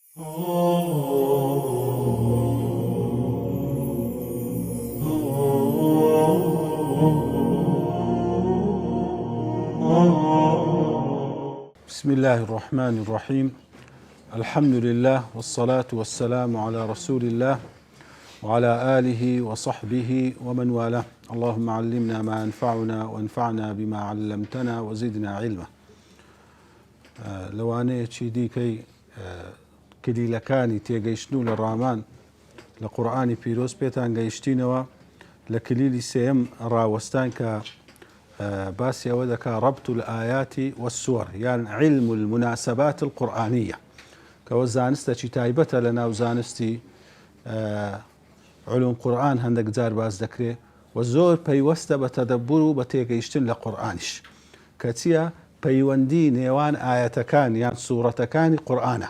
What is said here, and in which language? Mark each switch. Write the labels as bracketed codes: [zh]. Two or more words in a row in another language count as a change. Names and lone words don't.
[ar] بسم الله الرحمن الرحيم. الحمد لله والصلاة والسلام على رسول الله وعلى آله وصحبه ومن والاه. اللهم علمنا ما ينفعنا وانفعنا بما علمتنا وزدنا علما. [ckb] لەوانەیەکی دیکەی کلیلەکانی تێگەیشتن و لە ڕامان لە قورئانی پیرۆز پێتان گەیشتینەوە. لە کلیلی سێم ڕاوەستان کە باسی ئەوە دەکا [ar] ربط الآيات والسور، [ckb] یان [ar] علم المناسبات القرآنية، [ckb] کەەوە زانستێکی تایبەتە لە ناو زانستی [ar] علوم قورئان [ckb] هەندێک جار باز دەکرێت و زۆر پەیوەستە بە تەدەببور و بە تێگەیشتن لە قورئانیش، کە چییە؟ پەیوەندی نێوان ئاەتەکان یان سوورەتەکانی قورئانە.